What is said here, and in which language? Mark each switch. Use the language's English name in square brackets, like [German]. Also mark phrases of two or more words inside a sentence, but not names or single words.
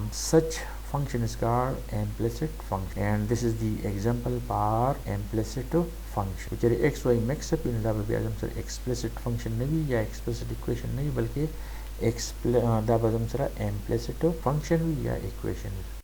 [English] Such function is called implicit function, and this is the example for implicit function. which x y mix up in [Pashto] دا به اعظم سره [English] explicit function [Pashto] نه وي یا [English] explicit equation [Pashto] نه وي بلکې دا به اعظم سره [English] implicit function [Pashto] وي یا equation وي.